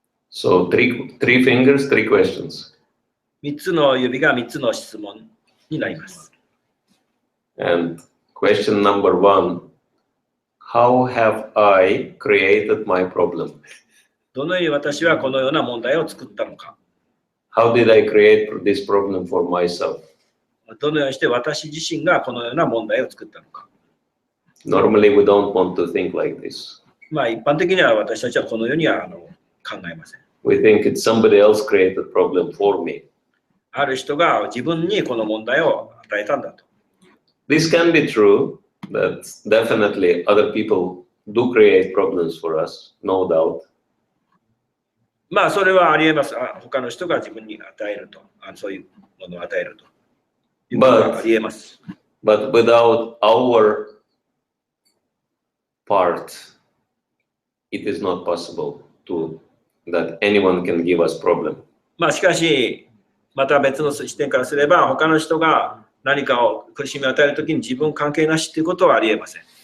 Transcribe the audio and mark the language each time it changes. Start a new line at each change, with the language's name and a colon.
English: So three fingers, three questions.
Japanese: 3つの指が3つの質問になります。
English: And question number one, how have I created my problem?
Japanese: どのように私はこのような問題を作ったのか。
English: How did I create this problem for myself?
Japanese: どのようにして私自身がこのような問題を作ったのか。
English: Normally we don't want to think like this.
Japanese: まあ一般的には私たちはこのようには考えません。
English: We think it's somebody else created problem for me.
Japanese: ある人が自分にこの問題を与えたんだと。
English: This can be true, that definitely other people do create problems for us, no doubt.
Japanese: まあそれはありえます。他の人が自分に与えると。そういうものを与えると。いうことはありえます。
English: But without our part, it is not possible that anyone can give us problem.
Japanese: まあしかし、また別の視点からすれば、他の人が何かを苦しみを与えるときに自分関係なしということはありえません。